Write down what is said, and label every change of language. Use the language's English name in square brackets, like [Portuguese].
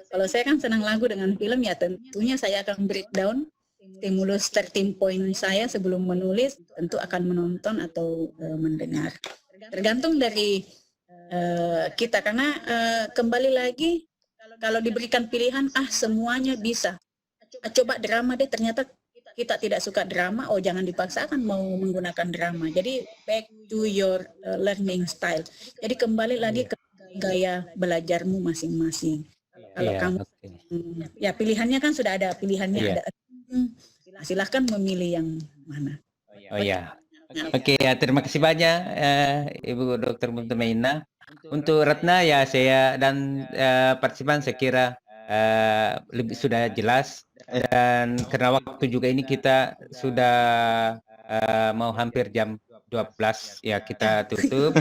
[Indonesian] Kalau saya kan senang lagu dengan film, ya tentunya saya akan breakdown stimulus 13 point saya sebelum menulis, tentu akan menonton atau mendengar, tergantung dari kita, karena kembali lagi kalau diberikan pilihan semuanya bisa, coba drama deh, ternyata kita tidak suka drama, jangan dipaksakan mau menggunakan drama. [English] Jadi back to your learning style. [Indonesian] Jadi kembali lagi ke gaya belajarmu masing-masing. Kalau kamu ya pilihannya kan sudah ada pilihannya, ada. Silahkan memilih yang mana. Oke, ya, terima kasih banyak Ibu Dr. Muntumaina. Untuk Ratna ya saya dan partisipan saya kira lebih sudah jelas, dan karena waktu juga ini kita sudah mau hampir jam 12 ya, kita tutup.